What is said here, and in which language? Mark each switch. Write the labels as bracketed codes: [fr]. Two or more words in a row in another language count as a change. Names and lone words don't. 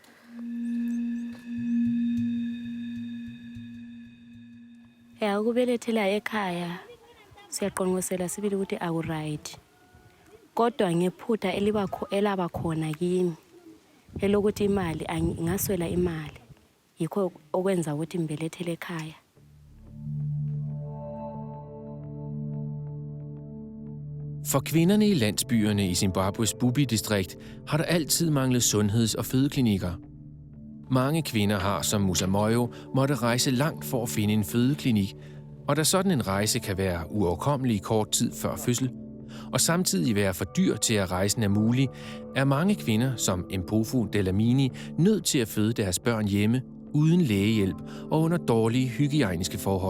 [zu] Ukubelethela ekhaya siyaqonqosela sibili ukuthi awu-right. Kodwa ngephutha elaba khona kimi elokuthi imali ngaswela imali yikho okwenza ukuthi ngibelethele ekhaya. [da] For kvinderne i landsbyerne i Zimbabwes Bubi-distrikt har der altid manglet sundheds- og fødeklinikker. Mange kvinder har, som Musa Moyo, måtte rejse langt for at finde en fødeklinik, og da sådan en rejse kan være uoverkommelig i kort tid før fødsel, og samtidig være for dyr til at rejsen er mulig, er mange kvinder, som Mpofu Delamini, nødt til at føde deres børn hjemme, uden lægehjælp og under dårlige hygiejniske forhold.